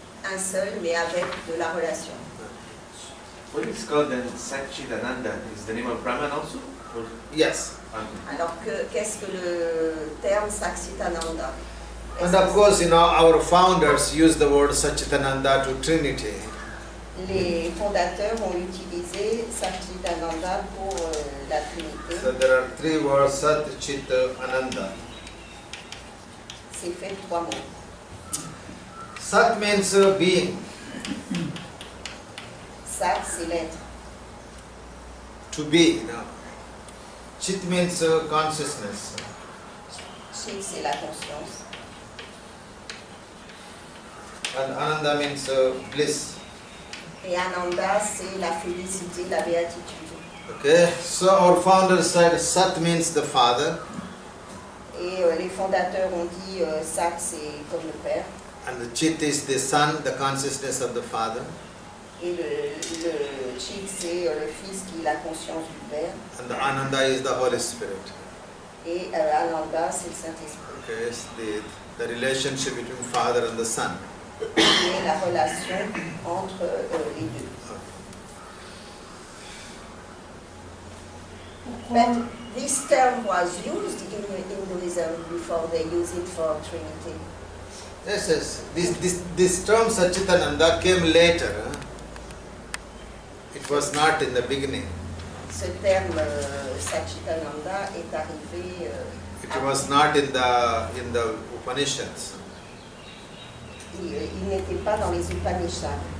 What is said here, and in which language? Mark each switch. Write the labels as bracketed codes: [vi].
[fr] Un seul, mais avec de la relation. [en] What is called then Satchitananda? Is the name of Brahman also? Or Yes. [fr] Alors qu'est-ce que le terme Satchitananda? [en] And of course, our founders use the word Satchitananda to Trinity. [fr] Les fondateurs ont utilisé Satchitananda pour la Trinité. [en] So there are three words, Sat, Chit, Ananda. [fr] C'est fait de trois mots. [en] Sat means being. [fr] Sat, c'est l'être. [en] To be. Chit means consciousness. [fr] Chit, c'est la conscience. [en] And Ananda means bliss. [fr] Et Ananda, c'est la félicité, la béatitude. [en] Okay, so our founders said Sat means the Father. [fr] Et les fondateurs ont dit Sat, c'est comme le Père. [en] And the Chit is the Son, the consciousness of the Father. [fr] Et le Chit, c'est le Fils qui est la conscience du Père. [en] And the Ananda is the Holy Spirit. [fr] Et Ananda, c'est le Saint-Esprit. [en] Okay, it's the relationship between Father and the Son. [fr] Et la relation entre les deux. [en] But this term was used in Hinduism before they use it for Trinity. Yes. This term Satchitananda came later. It was not in the beginning. [fr] Ce terme Satchitananda est arrivé. [en] It was not in the Upanishads. [fr] Il n'était pas dans les Upanishads.